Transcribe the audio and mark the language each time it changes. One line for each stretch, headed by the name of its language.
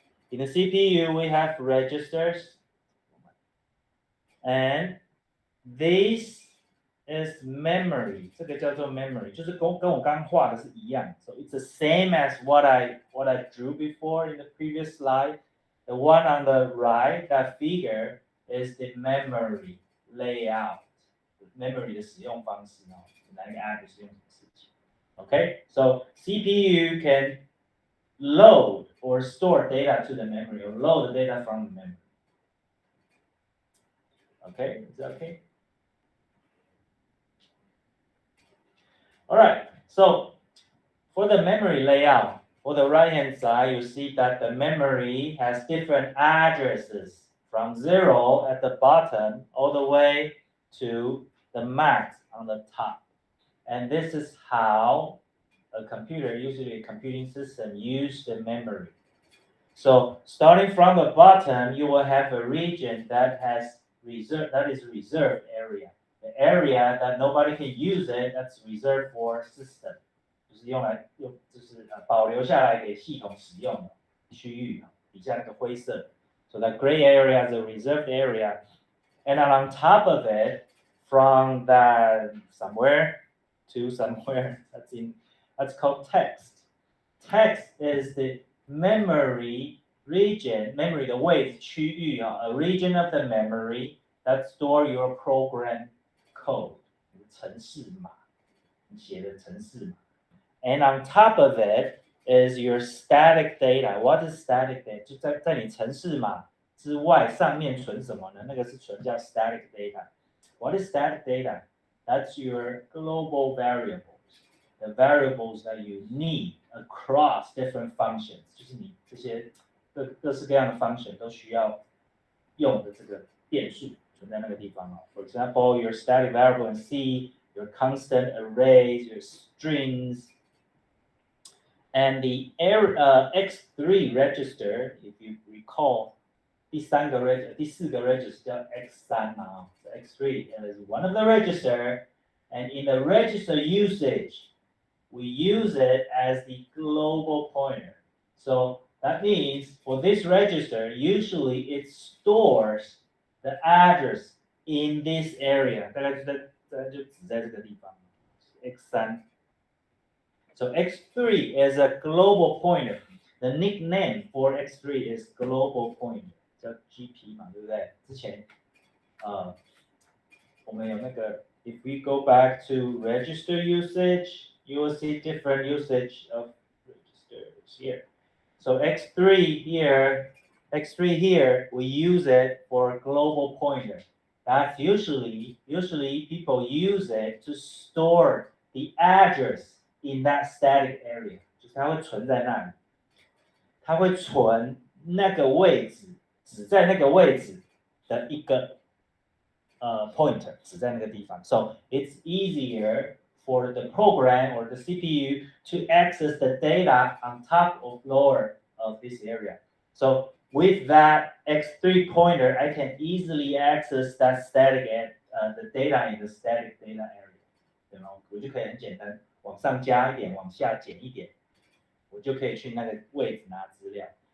English: In the CPU, we have registers, and these is memory，
Chinese: 这个叫做 memory， 就是跟我刚刚画的是一样。
English: So it's the same as what I drew before in the previous slide. The one on the right, that figure is the memory layout.
Chinese: Memory 的使用方式哦，哪一个 address 用什么事情 ？
English: Okay, so CPU can load or store data to the memory or load the data from the memory. Okay, is that okay? All right, so for the memory layout, for the right-hand side, you see that the memory has different addresses from 0 at the bottom all the way to the max on the top. And this is how a computer, usually a computing system, use the memory. So starting from the bottom, you will have a region that is reserved area. The area that nobody can use it, that's reserved for system.
Chinese: 就是保留下来给系统使用的区域，底下那个灰色。
English: So that gray area is a reserved area, and on top of it, from that somewhere to somewhere, that's called text. Text is the memory region,
Chinese: memory 的位置区域啊 ，
English: a region of the memory that store your program code，
Chinese: 程式码，你写的程式码。
English: And on top of it is your static data. What is static data?
Chinese: 就在你程式码之外，上面存什么呢？那个是存叫 static data.
English: What is static data? That's your global variables. The variables that you need across different functions.
Chinese: 就是你这些各式各样的 function 都需要用的这个变数存在那个地方哦。
English: For example, your static variable in C, your constant arrays, your strings. And the X3 register, if you recall,
Chinese: 第四个 register 叫 X3 嘛
English: so X3 is one of the register, and in the register usage, we use it as the global pointer. So that means for this register, usually it stores the address in this area.
Chinese: 大概就只在这个地方 X3。
English: So X3 is a global pointer. The nickname for X3 is global pointer，
Chinese: 叫 GP 嘛，对不对？之前我们有那个
English: if we go back to register usage, you will see different usage of registers here. So X3 here, we use it for global pointer. That's usually people use it to store the address in that static area，
Chinese: 就是它会存在那里，它会存那个位置，只在那个位置的一个pointer， 只在那个地方。
English: So it's easier for the program or the CPU to access the data on top or lower of this area. So with that X3 pointer, I can easily access that static the data in the static data area.
Chinese: 对吗？我就可以很简单。往上加一点，往下减一点，我就可以去那个位置拿资料。